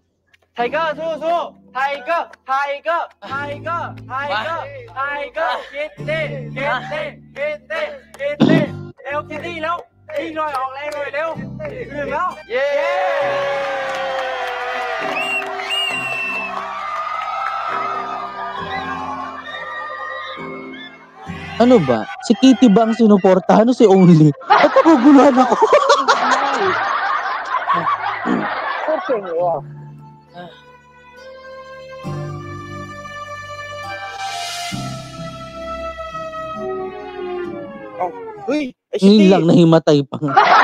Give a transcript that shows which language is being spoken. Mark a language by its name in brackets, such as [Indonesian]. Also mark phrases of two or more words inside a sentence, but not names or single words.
[Thai] ไทเกอร์สู้ไทเกอร์คิตตี้เร็วคิตตี้แล้ววิ่งหน่อยออกแรงหน่อยเร็วถึงแล้วเย้ [Filipino] Ano ba? Si Kitty ba ang sinuportahan o si Only? At naguguluhan ako. Ngayon lang nahimatay pa nga.